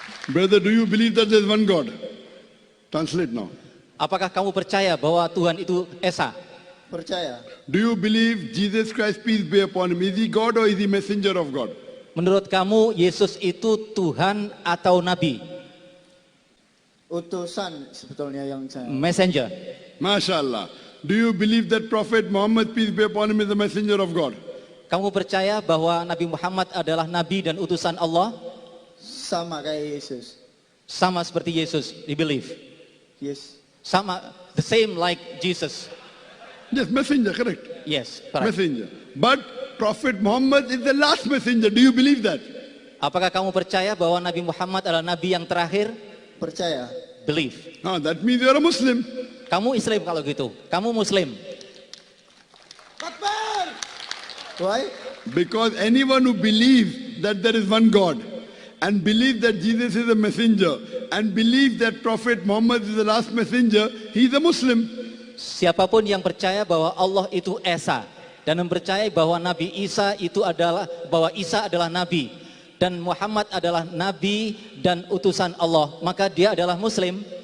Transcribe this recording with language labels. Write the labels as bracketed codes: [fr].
[en] Brother, do you believe that there is one God? Translate now. [id] Apakah kamu percaya bahwa Tuhan itu Esa? Percaya. [en] Do you believe Jesus Christ, peace be upon him, is he God or is he messenger of God? [id] Menurut kamu Yesus itu Tuhan atau Nabi? Utusan sebetulnya yang saya. [en] Messenger. [ar] MashaAllah. [en] Do you believe that Prophet Muhammad, peace be upon him, is the messenger of God? [id] Kamu percaya bahwa Nabi Muhammad adalah Nabi dan utusan Allah? Sama kayak Yesus. Sama seperti Yesus, [en] you believe? Yes. Sama, the same like Jesus. Yes, messenger, correct. Yes, correct. Messenger. But Prophet Muhammad is the last messenger. Do you believe that? [id] Apakah kamu percaya bahwa Nabi Muhammad adalah Nabi yang terakhir? Percaya. [en] Believe. That means you are a Muslim. [id] Kamu Islam kalau gitu. Kamu Muslim. [en] Why? Because anyone who believes that there is one God and believes that Jesus is a messenger and believes that Prophet Muhammad is the last messenger, he is a Muslim. [id] Siapapun yang percaya bahwa Allah itu Esa dan mempercayai bahwa Nabi Isa itu adalah, bahwa Isa adalah Nabi dan Muhammad adalah Nabi dan utusan Allah, maka dia adalah Muslim.